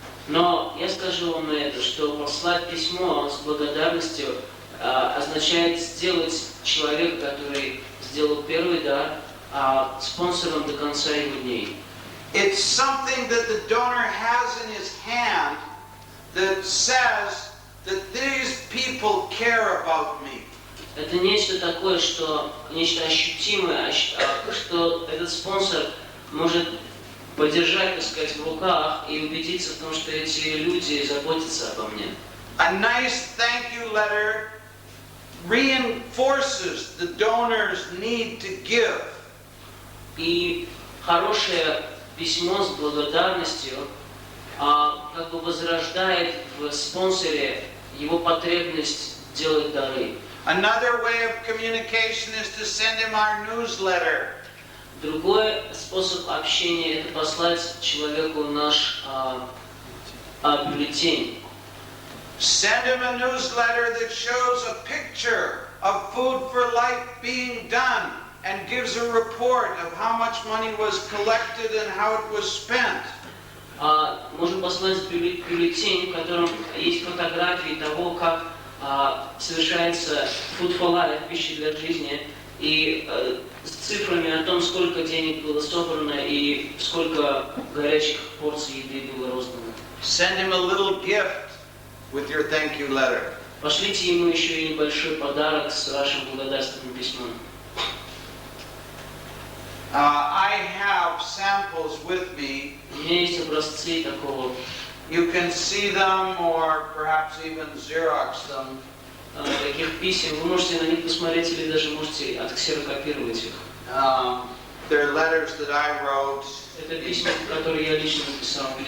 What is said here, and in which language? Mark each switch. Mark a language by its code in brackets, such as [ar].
[ru] Но я скажу вам это, что послать письмо с благодарностью означает сделать человека, который сделал первый дар, спонсором до конца его дней. [en] It's something that the donor has in his hand that says that these people care about me. [ru] Это нечто такое, нечто ощутимое, что этот спонсор может подержать, так сказать, в руках и убедиться в том, что эти люди заботятся обо мне. [en] A nice thank you letter reinforces the donor's need to give. [ru] И хорошее письмо с благодарностью как бы возрождает в спонсоре его потребность делать дары. [en] Another way of communication is to send him our newsletter. [ru] Другой способ общения – это послать человеку наш бюллетень. [en] Send him a newsletter that shows a picture of Food for Life being done and gives a report of how much money was collected and how it was spent. [ru] Можем послать бюллетень, в котором есть фотографии того, как совершается Food for Life, пища для жизни, и с цифрами о том, сколько денег было собрано и сколько горячих порций еды было роздано. [en] Send him a little gift with your thank you letter. [ru] Пошлите ему еще и небольшой подарок с вашим благодарственным письмом. [en] I have samples with me. [ru] У меня есть образцы такого. [en] You can see them or perhaps even Xerox them. [ru] Таких писем. Вы можете на них посмотреть или даже можете отксерокопировать их. [en] They're letters that I wrote [ru] Это письма, которые я лично написал